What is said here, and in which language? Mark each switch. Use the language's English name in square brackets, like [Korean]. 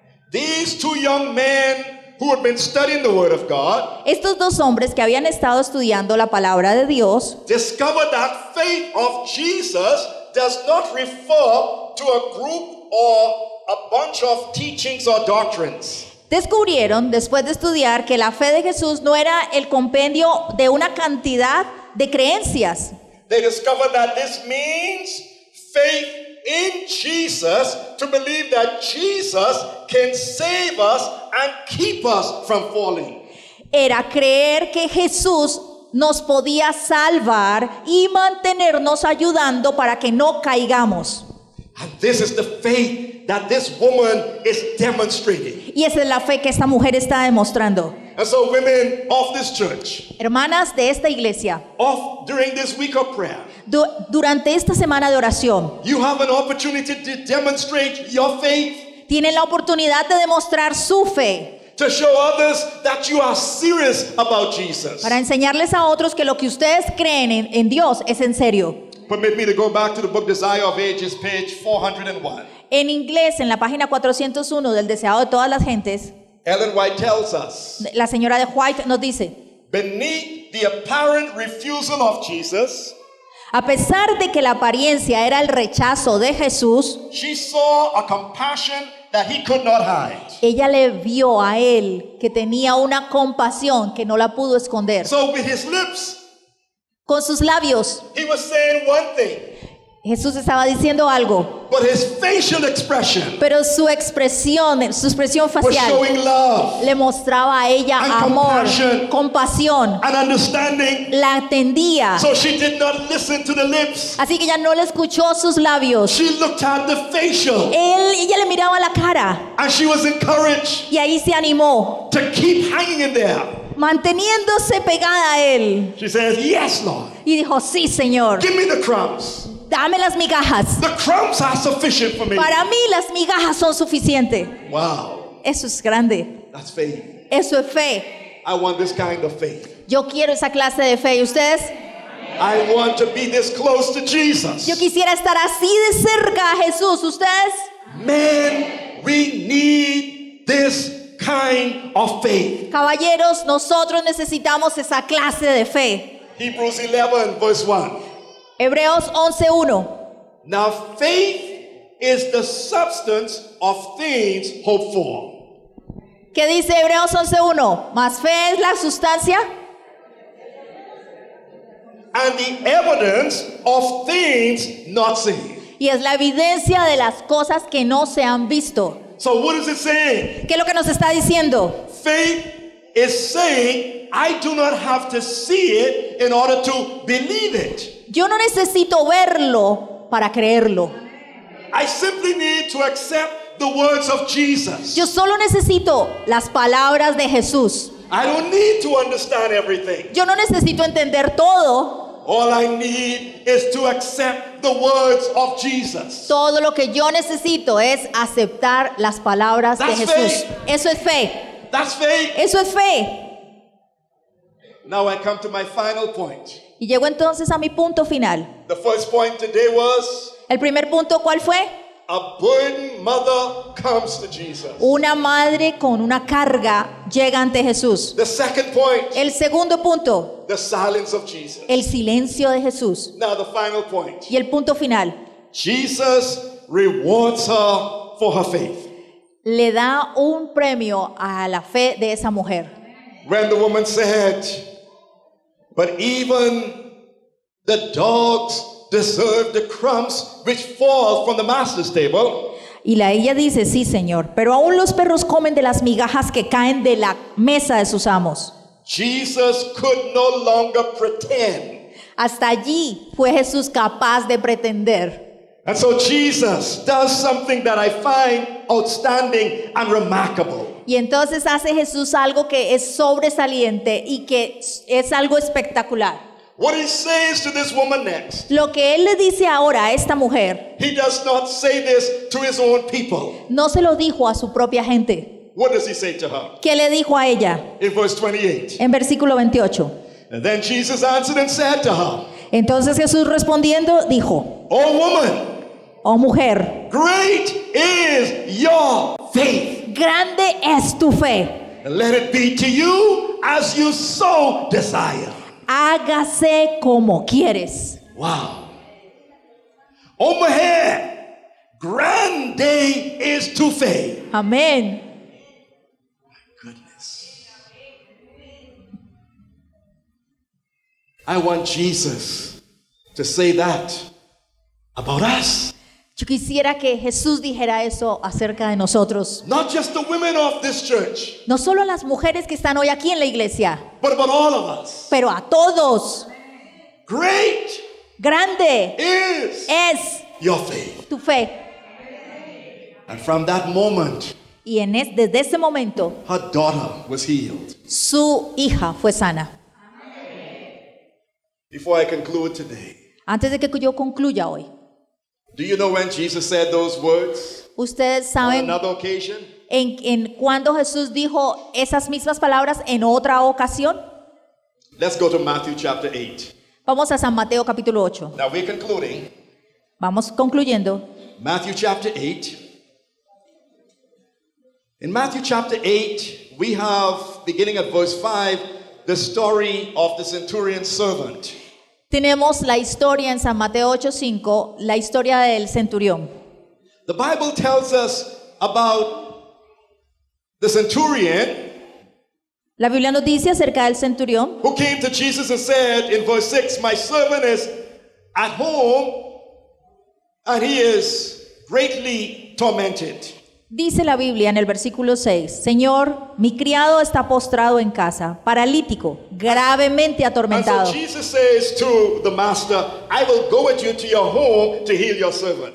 [English] these two young men who had been studying the Word of God, [Spanish] estos dos hombres que habían estado estudiando la palabra de Dios, [English] discovered that faith of Jesus does not refer to a group or a bunch of teachings or doctrines. [Spanish] descubrieron, después de estudiar, que la fe de Jesús no era el compendio de una cantidad de creencias. [English] They discovered that this means faith in Jesus, to believe that Jesus can save us and keep us from falling. [Spanish] Era creer que Jesús nos podía salvar y mantenernos ayudando para que no caigamos. [English] And this is the faith that this woman is demonstrating. [Spanish] Y esa es la fe que esta mujer está demostrando. [English] And so women of this church, [Spanish] Hermanas de esta iglesia, [English] during this week of prayer, [Spanish] durante esta semana de oración, [English] you have an opportunity to demonstrate your faith, [Spanish] tienen la oportunidad de demostrar su fe, [English] to show others that you are serious about Jesus. [Spanish] para enseñarles a otros que lo que ustedes creen en Dios es en serio. [English] Permit me to go back to the book Desire of Ages, page 401. [Spanish] En inglés, en la página 401 del Deseado de todas las gentes, [English] Ellen White tells us, [Spanish] la señora de White nos dice: [English] beneath the apparent refusal of Jesus, [Spanish] a pesar de que la apariencia era el rechazo de Jesús, [English] she saw a compassion that he could not hide. [Spanish] ella le vio a él que tenía una compasión que no la pudo esconder. [English] So with his lips, [Spanish] Con sus labios, [English] he was saying one thing, [Spanish] Jesús estaba diciendo algo, [English] but his facial expression [Spanish] pero su expresión [English] was [Spanish] facial [English] showing love [Spanish] le mostraba a ella [English] and [Spanish] amor, [English] compassion [Spanish] compasión, [English] and understanding. [Spanish] la atendía. [English] So she did not listen to the lips. [Spanish] Así que ella no le escuchó sus labios. [English] She looked at the facial, [Spanish] Ella le miraba la cara [English] and she was encouraged [Spanish] y ahí se animó, [English] to keep hanging in there. [Spanish] manteniéndose pegada a él. [English] She says, yes, Lord. [Spanish] Y dijo: sí, Señor, [English] Give me the crumbs. [Spanish] dame las migajas. [English] The crumbs are sufficient for me. [Spanish] Para mí las migajas son suficientes. [English] Wow. [Spanish] Eso es grande. [English] That's faith. [Spanish] Eso es fe. [English] I want this kind of faith. [Spanish] Yo quiero esa clase de fe. ¿Y ustedes? [English] I want to be this close to Jesus. [Spanish] Yo quisiera estar así de cerca a Jesús. ¿Ustedes? [English] Man, we need this kind of faith. [Spanish] Caballeros, nosotros necesitamos esa clase de fe. [English] Hebrews 11 verse 1. [Spanish] Hebreos 11:1. [English] Now faith is the substance of things hoped for. [Spanish] ¿Qué dice Hebreos 11:1? Más fe es la sustancia [English] And the evidence of things not seen. [Spanish] y es la evidencia de las cosas que no se han visto. [English] So what is it saying? [Spanish] ¿Qué es lo que nos está diciendo? [English] Faith is saying, I do not have to see it in order to believe it. [Spanish] Yo no necesito verlo para creerlo. [English] I simply need to accept the words of Jesus. [Spanish] Yo solo necesito las palabras de Jesús. [English] I don't need to understand everything. [Spanish] Yo no necesito entender todo. [English] All I need is to accept the words of Jesus. [Spanish] Todo lo que yo necesito es aceptar las palabras de [English] That's [Spanish] Jesús. [English] faith. [Spanish] Eso es fe. [English] That's faith. [Spanish] Eso es fe. [English] Now I come to my final point. [Spanish] Y llego entonces a mi punto final. [English] The first point today was [Spanish] El primer punto, ¿cuál fue? [English] a burdened mother comes to Jesus. [Spanish] Una madre con una carga llega ante Jesús. [English] The second point, [Spanish] El segundo punto, [English] the silence of Jesus. [Spanish] el silencio de Jesús. [English] Now the final point. [Spanish] Y el punto final, [English] Jesus rewards her for her faith. [Spanish] le da un premio a la fe de esa mujer. [English] When the woman said, but even the dogs deserve the crumbs which fall from the master's table. [Spanish] Y ella dice, sí, Señor, pero aún los perros comen de las migajas que caen de la mesa de sus amos. [English] Jesus could no longer pretend. [Spanish] Hasta allí fue Jesús capaz de pretender. [English] And so Jesus does something that I find outstanding and remarkable. [Spanish] Y entonces hace Jesús algo que es sobresaliente y que es algo espectacular. [English] What he says to this woman next, [Spanish] Lo que él le dice ahora a esta mujer, [English] he does not say this to his own people. [Spanish] no se lo dijo a su propia gente. [English] What does he say to her? [Spanish] ¿Qué le dijo a ella? [English] In verse 28. [Spanish] En versículo 28. [English] And then Jesus answered and said to her, [Spanish] Entonces Jesús respondiendo dijo, [English] O woman, [Spanish] oh mujer, [English] great is your faith. [Spanish] grande es tu fe. [English] And let it be to you as you so desire. [Spanish] Hágase como quieres. Wow. Oh mujer, grande is tu fe. Amén. [English] Goodness. I want Jesus to say that about us. [Spanish] Yo quisiera que Jesús dijera eso acerca de nosotros. [English] Not just the women of this church, [Spanish] No solo a las mujeres que están hoy aquí en la iglesia, [English] but about all of us. [Spanish] pero a todos. [English] Great [Spanish] Grande [English] is [Spanish] es [English] your faith. [Spanish] tu fe. [English] And from that moment, [Spanish] Y desde ese momento, [English] her daughter was healed. [Spanish] su hija fue sana. [English] Before I conclude today, [Spanish] Antes de que yo concluya hoy, [English] do you know when Jesus said those words [Spanish] ustedes [English] on [Spanish] saben [English] another occasion? [Spanish] en cuando Jesús dijo esas mismas palabras en otra ocasión. [English] Let's go to Matthew chapter 8. [Spanish] Vamos a San Mateo capítulo 8. [English] Now we're concluding. [Spanish] Vamos concluyendo. [English] Matthew chapter 8. In Matthew chapter 8, we have, beginning at verse 5, the story of the centurion's servant. [Spanish] Tenemos la historia en San Mateo 8:5, la historia del centurión. [English] The Bible tells us about the centurion [Spanish] La Biblia nos dice acerca del centurión [English] who came to Jesus and said in verse 6, my servant is at home and he is greatly tormented. [Spanish] Dice la Biblia en el versículo 6, Señor, mi criado está postrado en casa, paralítico, gravemente [English] And [Spanish] atormentado. [English] so Jesus says to the master, I will go with you to your home to heal your servant.